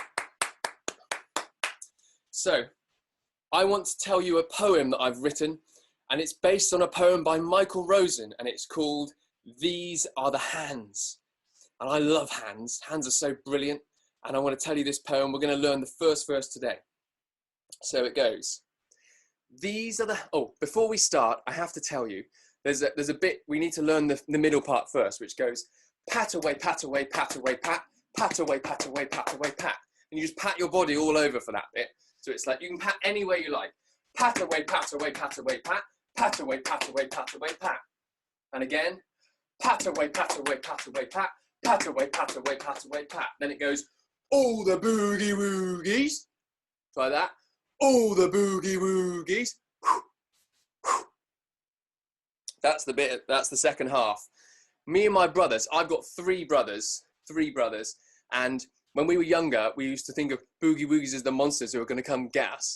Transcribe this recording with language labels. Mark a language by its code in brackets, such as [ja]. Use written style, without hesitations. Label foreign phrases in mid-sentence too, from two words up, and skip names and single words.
[en] So, I want to tell you a poem that I've written, and it's based on a poem by Michael Rosen, and it's called These Are the Hands. And I love hands. Hands are so brilliant. And I want to tell you this poem. We're going to learn the first verse today. So it goes. These are the... Oh, before we start, I have to tell you, there's a bit, we need to learn the middle part first, which goes, pat away, pat away, pat away, pat, pat away, pat away, pat away, pat. And you just pat your body all over for that bit. So it's like, you can pat any way you like. Pat away, pat away, pat away, pat, pat away, pat away, pat away, pat. And again, pat away, pat away, pat away, pat, pat away, pat away, pat away, pat. Then it goes, all the boogie woogies. Try that. All the boogie woogies. That's the bit, that's the second half. Me and my brothers, I've got three brothers, and when we were younger, we used to think of boogie woogies as the monsters who were going to come get us.